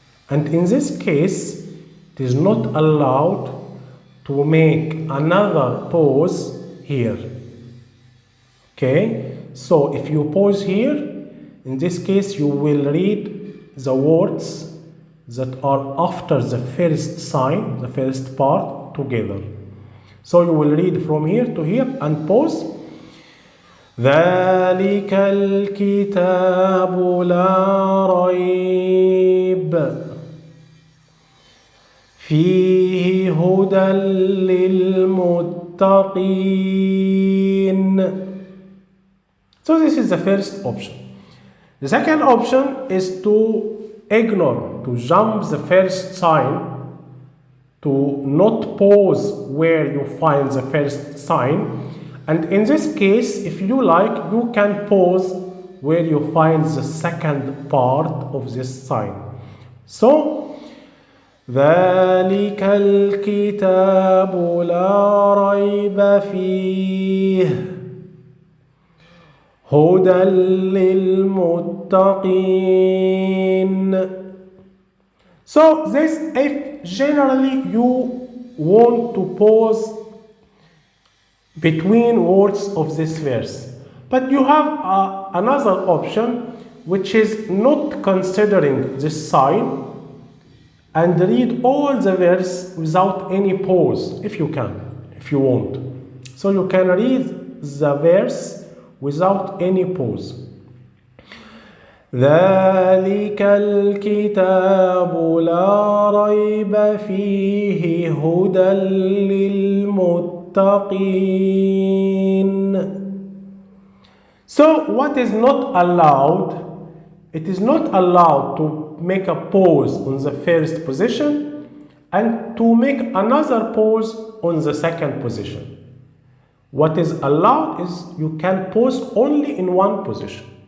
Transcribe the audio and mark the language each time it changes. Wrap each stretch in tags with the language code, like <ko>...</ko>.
<en>And in this case, it is not allowed to make another pause here. Okay? So if you pause here, in this case you will read the words that are after the first sign, the first part, together. So you will read from here to here and pause.</en> <ar>ذلك الكتاب لا ريب فيه هدى للمتقين.</ar> <en>So this is the first option. The second option is to ignore, to jump the first sign, to not pause where you find the first sign. And in this case, if you like, you can pause where you find the second part of this sign.</en> <ar>So ذلك الكتاب لا ريب فيه هدى للمتقين.</ar> <en>So this, if generally you want to pause between words of this verse, but you have another option which is not considering this sign and read all the verse without any pause, if you can, if you want. So you can read the verse without any pause.</en> <ar>ذلك الكتاب لا ريب فيه هدى للمتقين.</ar> <en>So what is not allowed? It is not allowed to make a pause on the first position and to make another pause on the second position. What is allowed is you can pause only in one position.</en>